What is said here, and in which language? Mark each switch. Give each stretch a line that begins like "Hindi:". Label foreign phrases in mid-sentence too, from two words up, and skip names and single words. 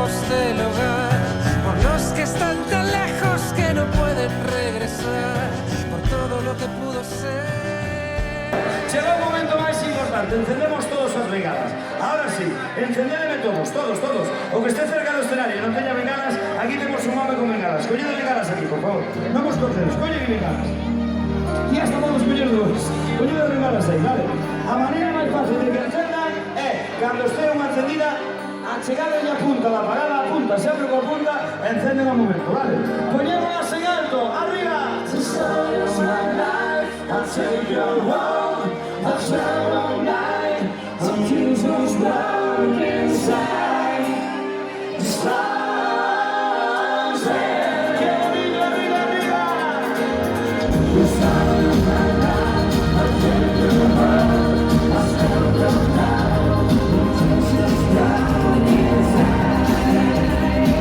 Spanish: del hogar, por los que están tan lejos que no pueden regresar, por todo lo que pudo ser.
Galician: Llega un momento máis importante, encendemos todos as bengalas.
Spanish: Ahora sí,
Galician: encendedeme todos. O que esté cerca do escenario e non teña bengalas, aquí temos un home con bengalas. Collede bengalas aquí, por favor. Vamos con ceros, colle bengalas. E hasta podemos coller dúas. Collede bengalas aí, vale? A maneira máis fácil de que encendan é, cando este unha encendida, a chegada e a punta, a parada a punta, sempre coa punta, encenden ao momento, vale? Poñémolas en alto, arriba!
English: I'll take your home, I'll travel all night, I'll fuse who's dark inside. The stars and
Spanish: arriba, arriba.
English: The stars of my life, I'll take your home, I'll travel all night, I'll fuse who's dark inside.